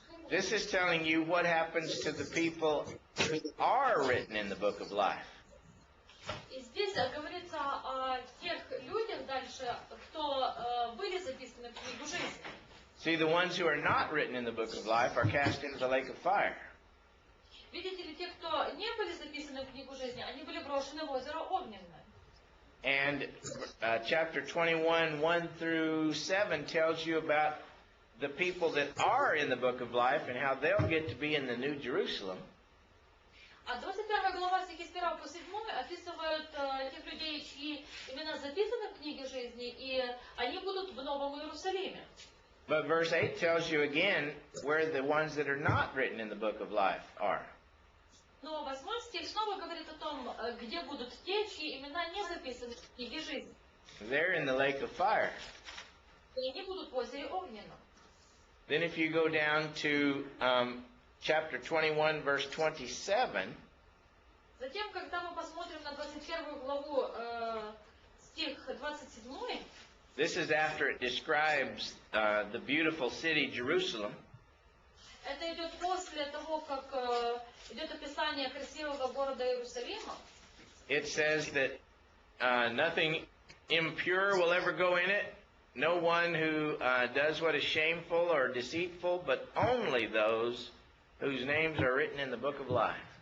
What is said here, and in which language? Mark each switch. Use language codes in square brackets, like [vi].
[en] This is telling you what happens to the people who are written in the book of life. [ru] И здесь говорится о тех людях дальше, кто были записаны в книгу жизни. [en] See, the ones who are not written in the book of life are cast into the lake of fire. [ru] Видите ли, те, кто не были записаны в книгу жизни, они были брошены в озеро Огненное. [en] And chapter 21, 1 through 7 tells you about the people that are in the book of life and how they'll get to be in the New Jerusalem. [ru] А 21 глава стихи с 1 по 7 описывают тех людей, чьи имена записаны в книге жизни, и они будут в Новом Иерусалиме. [en] But verse 8 tells you again where the ones that are not written in the book of life are. [ru] Но 8 стих снова говорит о том, где будут те, чьи имена не записаны в книге жизни. [en] They're in the lake of fire. [ru] И они будут в озере Огненном. [en] Then if you go down to chapter 21, verse 27, [ru] Затем, когда мы посмотрим на 21 главу, стих 27, [en] this is after it describes the beautiful city Jerusalem. [ru] это идет после того, как идет описание красивого города Иерусалима. [en] It says that nothing impure will ever go in it. No one who does what is shameful or deceitful, but only those whose names are written in the book of life.